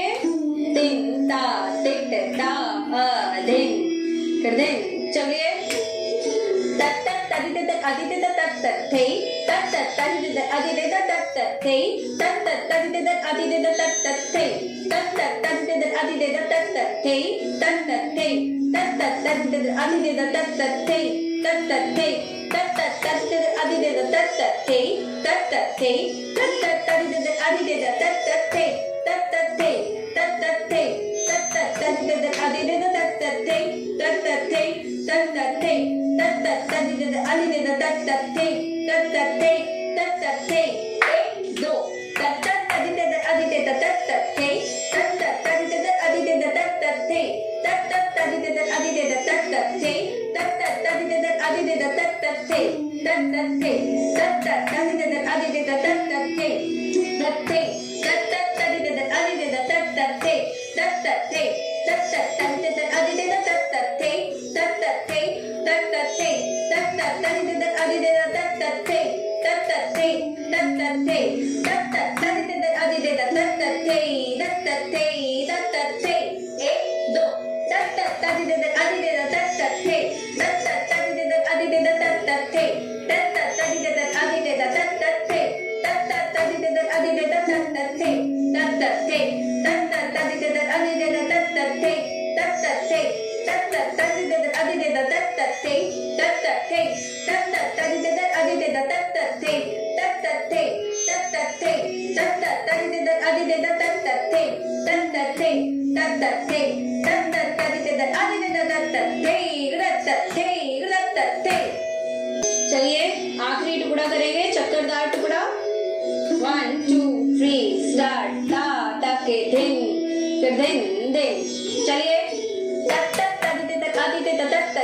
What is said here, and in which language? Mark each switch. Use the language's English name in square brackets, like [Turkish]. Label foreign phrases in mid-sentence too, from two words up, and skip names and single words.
[Hindi] दिन ता टिक ता दिन कर दे। चलिए तत तदित अदित तत थे तत तदित अदित तत थे तत तदित अदित तत थे तत तदित अदित तत थे तत थे तत तदित अदित तत थे तत थे तत तदित अदित तत थे तत थे तत तदित अदित तत थे तत थे तत थे तत तदित अदित तत थे तत थे तत थे तत तदित अदित तत थे तत थे तत थे 1 2 तत तदित अदित तत थे तत तदित अदित तत थे तत तदित अदित तत थे तत तदित अदित तत थे तत थे तत तदित अदित तत थे तत थे तत तदित अदित तत थे तत थे तत तदित अदित तत थे तत थे तत थे तत तदित अदित तत थे तत थे तत थे तत तदित अदित तत थे तत थे तत थे 1 2 तत तदित अदित तत थे तत तदित अदित तत थे तत तदित अदित तत थे तत तदित अदित तत थे तत थे तत तदित अदित तत थे तत थे तत तदित अदित तत थे तत थे तत तदित अदित तत थे तत थे तत थे तत तदित अदित तत थे तत थे तत थे तत तदित अदित तत थे तत थे। चलिए आखिरी टुकड़ा करेंगे, चक्करदार टुकड़ा। 1 2 3 स्टार्ट। ता तके दिन कर दिन दिन। चलिए तत तदित अदित तत